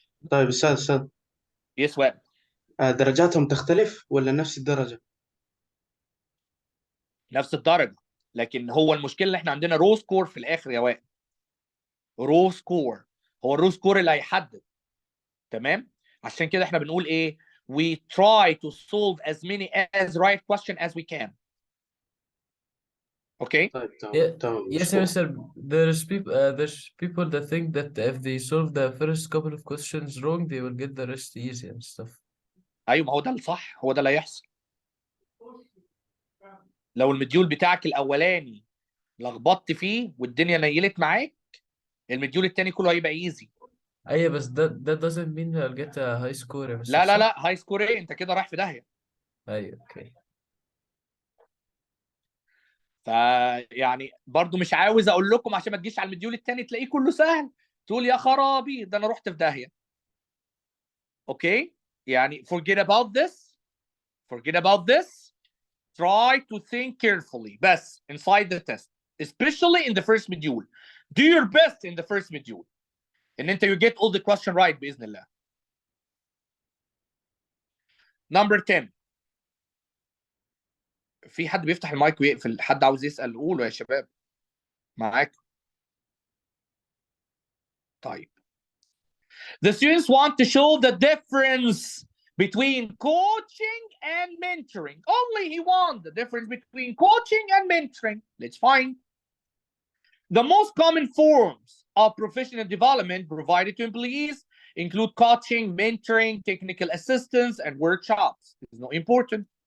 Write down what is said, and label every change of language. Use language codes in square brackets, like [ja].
[ar] طيب أستاذ يس واب. درجاتهم تختلف ولا نفس الدرجة؟ نفس الدرجه، لكن هو المشكله اللي احنا عندنا رو سكور في الاخر يا وائل. رو سكور هو الرو سكور اللي هيحدد. تمام؟ عشان كده احنا بنقول ايه؟ [en] we try to solve as many as right question as we can. Okay? [ar] طيب [en] Yeah, [ar] تمام [en] yes, [ar] مشكور. [en] Mr. There's people that think that if they solve the first couple of questions wrong, they will get the rest easy and stuff. [ar] ايوه، ما هو ده الصح، هو ده اللي هيحصل. لو المديول بتاعك الاولاني لخبطت فيه والدنيا نيلت معاك، المديول التاني كله هيبقى ايزي. أيوة بس [en] that doesn't mean I'll get a high score [ar] يا مستر، لا لا صح؟ لا، هاي سكور ايه؟ انت كده رايح في داهيه. أيوة أوكي. فيعني برضو مش عاوز اقول لكم عشان ما تجيش على المديول التاني تلاقيه كله سهل تقول يا خرابي ده انا رحت في داهيه. اوكي؟ يعني [en] forget about this. Forget about this. Try to think carefully بس inside the test, especially in the first module. Do your best in the first module [ar] ان انت [en] you get all the question right [ar] باذن الله. [en] Number 10. [ar] في حد بيفتح المايك ويقفل؟ حد عاوز يسأل قولوا يا شباب، معاك. طيب. [en] The students want to show the difference between coaching and mentoring. Only he wants the difference between coaching and mentoring. Let's find. The most common forms of professional development provided to employees include coaching, mentoring, technical assistance, and workshops. It's not important.